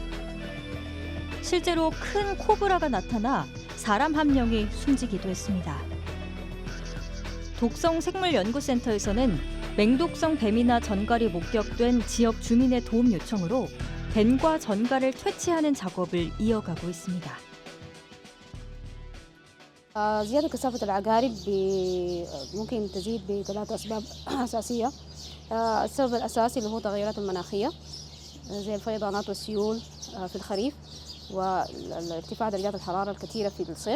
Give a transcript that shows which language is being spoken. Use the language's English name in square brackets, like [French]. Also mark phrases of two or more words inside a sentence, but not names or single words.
[Korean] 실제로 큰 코브라가 나타나 사람 한 명이 숨지기도 했습니다. 독성생물연구센터에서는 맹독성 뱀이나 전갈이 목격된 지역 주민의 도움 요청으로 뱀과 전갈을 퇴치하는 작업을 이어가고 있습니다. [Arabic] زيادة كثافة العقارب ممكن تزيد بثلاث أسباب أساسية. السبب الأساسي اللي هو التغيرات المناخية زي الفيضانات والسيول في الخريف والارتفاع درجات الحرارة الكثيرة في الصيف.